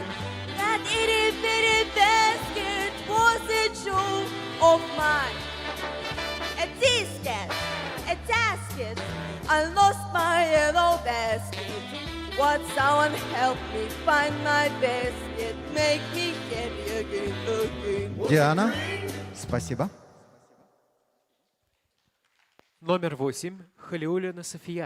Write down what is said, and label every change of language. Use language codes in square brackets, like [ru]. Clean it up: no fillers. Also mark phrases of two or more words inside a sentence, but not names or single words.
[en] That itty bitty basket was a joke of mine. A tisket, a tasket, I lost my yellow basket. Would someone help me find my basket? Make me happy again, again. [ru] Диана, спасибо. Номер 8. Халиуллина София.